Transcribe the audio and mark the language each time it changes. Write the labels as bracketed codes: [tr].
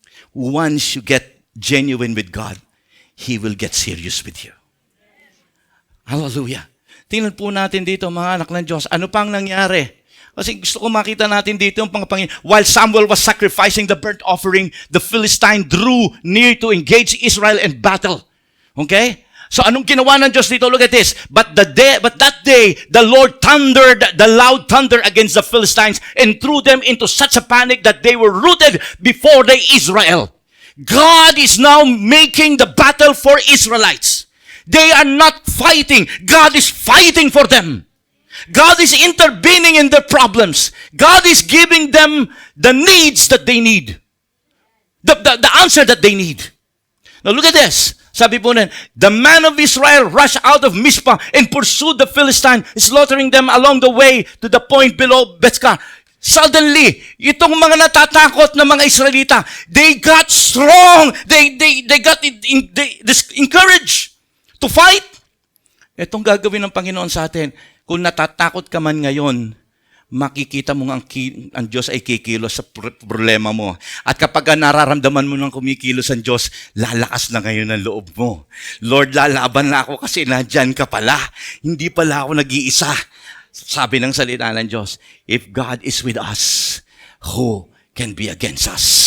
[en] Once you get genuine with God, He will get serious with you. Hallelujah. [tl] Tingnan po natin dito mga anak ng Diyos, ano pang nangyari? Kasi gusto ko makita natin dito yung Panginoon. [en] While Samuel was sacrificing the burnt offering, the Philistine drew near to engage Israel in battle. Okay? So anong ginawa ng Diyos dito? Look at this. But that day, the Lord thundered, the loud thunder against the Philistines and threw them into such a panic that they were rooted before the Israel. God is now making the battle for Israelites. They are not fighting. God is fighting for them. God is intervening in their problems. God is giving them the needs that they need. The answer that they need. Now look at this. [tl] Sabi po nun, [en] the man of Israel rushed out of Mizpah and pursued the Philistine, slaughtering them along the way to the point below Bethka. [tl] Suddenly, itong mga natatakot na mga Israelita, [en] they got strong. They got encouraged to fight. [tl] Itong gagawin ng Panginoon sa atin, kung natatakot ka man ngayon, makikita mo ang Diyos ay kikilos sa problema mo. At kapag nararamdaman mo ng kumikilos ang Diyos, lalakas na ngayon ang loob mo. Lord, lalaban na ako kasi nandyan ka pala. Hindi pala ako nag-iisa. Sabi ng salita ng Diyos, [en] if God is with us, who can be against us?